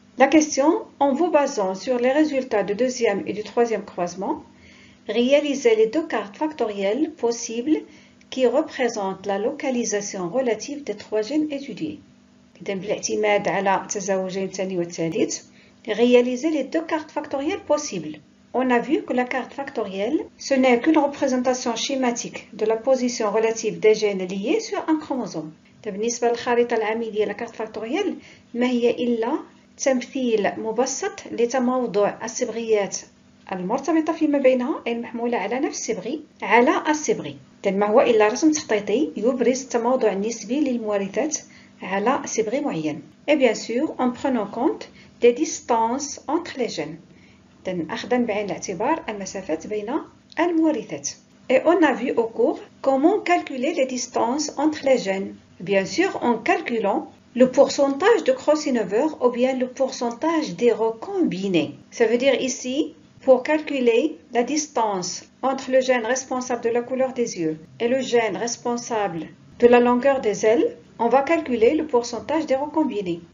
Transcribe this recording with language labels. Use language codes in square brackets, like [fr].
[fr] La question, en vous basant sur les résultats du deuxième et du troisième croisement, réalisez les deux cartes factorielles possibles qui représentent la localisation relative des trois gènes étudiés. [ar] بالاعتماد على تزاوجين الثاني والثالث، [fr] réaliser les deux cartes factorielles possibles. On a vu que la carte factorielle, ce n'est qu'une représentation schématique de la position relative des gènes liés sur un chromosome. [ar] بالنسبة للخريطة العاملية [fr] la carte factorielle [ar] ما هي إلا تمثيل مبسط لتموضع الصبغيات المرتبطة فيما بينها أي المحمولة على نفس الصبغي على الصبغي. ما هو إلا رسم تخطيطي يبرز التموضع النسبي للمورثات على صبغي معين. [fr] Et bien sûr, en prenant compte des distances entre les gènes. [ar] أخذا بعين الاعتبار المسافات بين المورثات. [fr] Et on a vu au cours comment calculer les distances entre les gènes. Bien sûr, en calculant le pourcentage de crossover ou bien le pourcentage des recombinés. Ça veut dire ici, pour calculer la distance entre le gène responsable de la couleur des yeux et le gène responsable de la longueur des ailes, on va calculer le pourcentage des recombinés.